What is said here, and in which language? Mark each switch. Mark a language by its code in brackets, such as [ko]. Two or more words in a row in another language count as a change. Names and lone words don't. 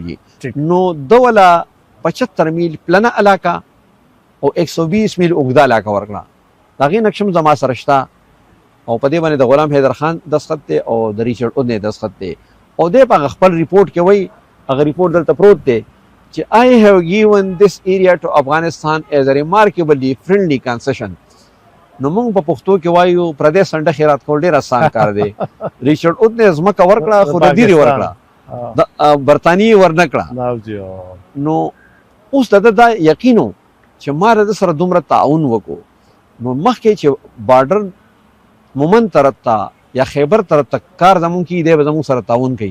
[ps] نو دوله 75 میل پلنه علاقه او 120 میل اوږده علاقه ورکړه. د هغې نقشه هم زما سره شته او په دې باندې د غلام حیدر خان دستخط دی او د ریچرډ اودنې دستخط دی. او دی په هغه خپل ریپورټ کې وایي، هغه ریپورټ دلته پروت دی چې [en] I have given this area to Afghanistan as a remarkably friendly concession. [ps] نو موږ په پښتو کې وایو پردی سنډه خیرات کول ډېر آسان کار دی. ریچرډ اودنې ځمکه ورکړه خو د ډیرې ورکړه، د برطانیې ورنه کړه. نو اوس د ده دا یقین و چې ما د سره دومره تعاون وکړو نو مخکې چې بارډر مومن طرف ته یا خیبر طرف ته کار زمونږ کېږي دی به زمونږ سره تعاون کوي.